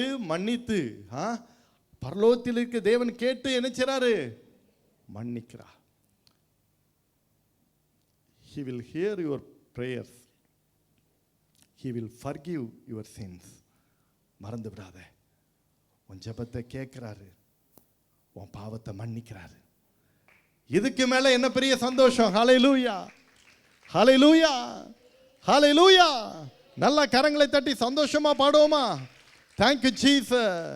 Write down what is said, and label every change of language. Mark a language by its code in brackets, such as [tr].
[ta] மன்னித்து பரலோகத்தில் இருக்கிற தேவன் கேட்டு என்ன செய்றாரு? மன்னிக்கிறார். [en] He will hear your prayers. He will forgive your sins. [ta] மறந்து விடாத, உன் ஜெபத்தை கேட்கிறாரு, உன் பாவத்தை மன்னிக்கிறாரு. இதுக்கு மேல என்ன பெரிய சந்தோஷம்? ஹல்லேலூயா, ஹல்லேலூயா, ஹல்லேலூயா. நல்ல கரங்களை தட்டி சந்தோஷமா பாடுவோமா? [en] Thank you Jesus.